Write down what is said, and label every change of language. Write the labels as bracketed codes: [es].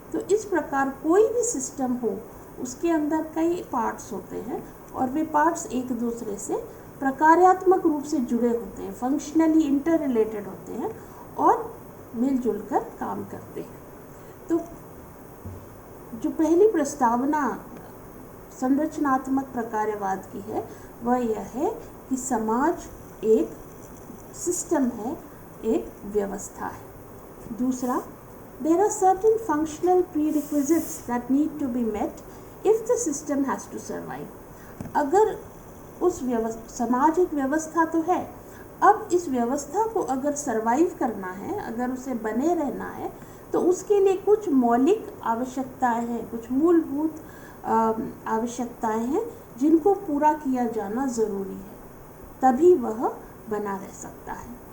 [hi] तो इस प्रकार कोई भी सिस्टम हो, उसके अंदर कई पार्ट्स होते हैं और वे पार्ट्स एक दूसरे से प्रकार्यात्मक रूप से जुड़े होते हैं, फंक्शनली इंटर रिलेटेड होते हैं और मिलजुल कर काम करते हैं। तो जो पहली प्रस्तावना संरचनात्मक प्रकार्यवाद की है वह यह है कि समाज एक सिस्टम है, एक व्यवस्था है। [en] दूसरा, there are certain functional prerequisites that need to be met if the system has to survive. [hi] अगर उस समाज एक व्यवस्था तो है, अब इस व्यवस्था को अगर सर्वाइव करना है, अगर उसे बने रहना है, तो उसके लिए कुछ मौलिक आवश्यकताएं हैं, कुछ मूलभूत आवश्यकताएं हैं जिनको पूरा किया जाना ज़रूरी है, तभी वह बना रह सकता है।